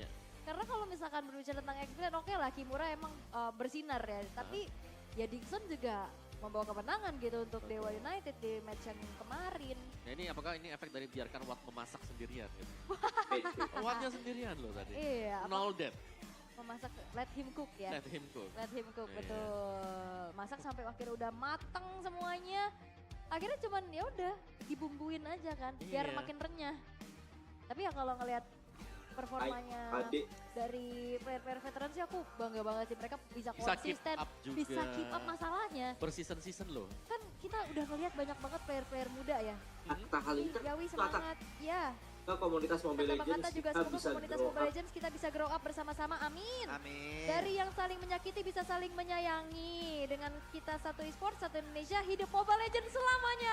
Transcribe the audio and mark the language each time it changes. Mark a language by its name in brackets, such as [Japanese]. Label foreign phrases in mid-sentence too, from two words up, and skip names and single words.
[Indonesian] Karena kalau misalkan berbicara tentang experience, oke lah Kimura emang bersinar ya. Tapi ya Dixon juga membawa kemenangan gitu untuk Dewa United di match yang kemarin. Ya ini apakah ini efek dari biarkan Watt memasak sendirian gitu? Wattnya sendirian loh tadi. Iya. Nol dead. Memasak, [English] let him cook ya. Let him cook, [Indonesian] betul. Masak sampai akhirnya udah mateng semuanya. Akhirnya cuman ya udah dibumbuin aja kan, biar makin renyah. Tapi ya kalau ngelihat performanya dari player-player veteran sih aku bangga banget sih, mereka bisa konsisten, bisa [English] keep up [Indonesian] masalahnya. Berseason-season loh. Kan kita udah ngelihat banyak banget player-player muda ya. Yawi semangat, ya. Komunitas Mobile Legends juga semoga komunitas Mobile Legends kita bisa [English] grow up [Indonesian] bersama-sama, amin. Dari yang saling menyakiti bisa saling menyayangi. Dengan kita satu e-sport, satu Indonesia, hidup Mobile Legends selamanya.